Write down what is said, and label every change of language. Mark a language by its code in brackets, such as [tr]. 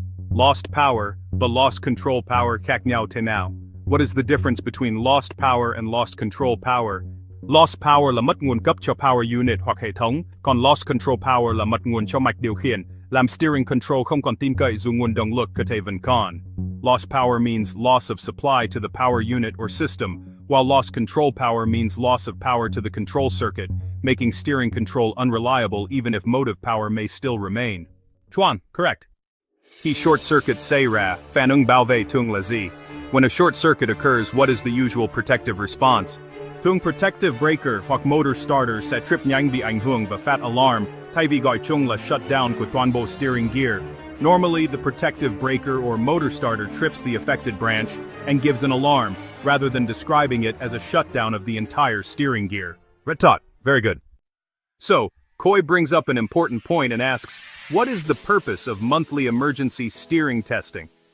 [en] Lost power, but lost control power [vi] khác nhau thế nào? [en] What is the difference between lost power and lost control power? [vi] Lost power là mất nguồn cấp cho power unit hoặc hệ thống, còn lost control power là mất nguồn cho mạch điều khiển, làm steering control không còn tin cậy dù nguồn động lực có thể vẫn còn. [en] Lost power means loss of supply to the power unit or system, while lost control power means loss of power to the control circuit, making steering control unreliable even if motive power may still remain. [vi] Chuan, correct. Khi short circuit xảy ra, phản ứng bảo vệ thường là gì? [en] When a short circuit occurs, what is the usual protective response? [vi] Thường protective breaker hoặc motor starter sẽ trip nhanh bị ảnh hưởng và phát alarm, thay vì gọi chung là shutdown của toàn bộ steering gear. [en] Normally, the protective breaker or motor starter trips the affected branch and gives an alarm, rather than describing it as a shutdown of the entire steering gear. Red Tot, very good. So, Coy brings up an important point and asks, what is the purpose of monthly emergency steering testing?